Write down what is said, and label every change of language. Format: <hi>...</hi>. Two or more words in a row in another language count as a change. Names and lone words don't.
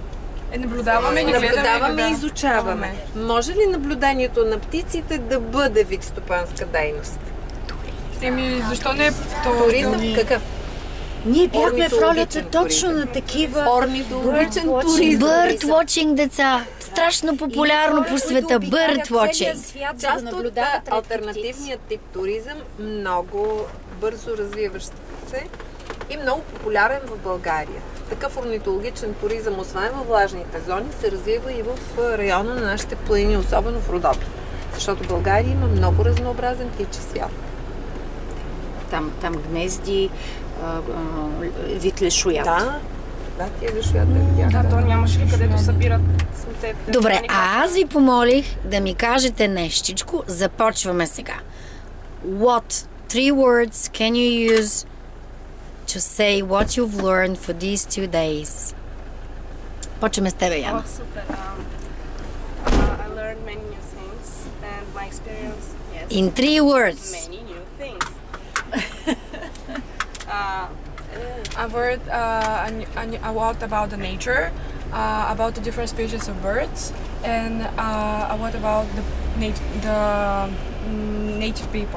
<bg>Наблюдаваме и изучаваме. Може ли наблюдението на птиците да бъде вид стопанска дейност? Еми, защо не е Туризъм? Какъв? Ние бяхме в ролята точно на такива Орнитологичен туризъм.</bg> <en>Bird watching,</en> <bg>деца. Страшно популярно по света.</bg> <en>Bird watching.</en> <bg>Част от алтернативният тип туризъм, много бързо развиващ се и много популярен в България. Такъв орнитологичен туризъм, освен във влажните зони, се развива и в района на нашите планини, особено в Родопи. Защото България има много разнообразен птичи свят. Там гнезди, вид лешоят. Да, тия лешоята видях. Да, то нямаше ли където събират цветете. Добре, а аз ви помолих да ми кажете нещичко. Започваме сега.</bg> <en>What 3 words can you use to say what you've learned for these 2 days?</en> <bg>Почваме с тебе, Яна. Супер.</bg> <en>I learned many new things and my experience, yes, In 3 words. many new things. I've heard a lot about the nature, about the different species of birds, and a lot about the native people.</en>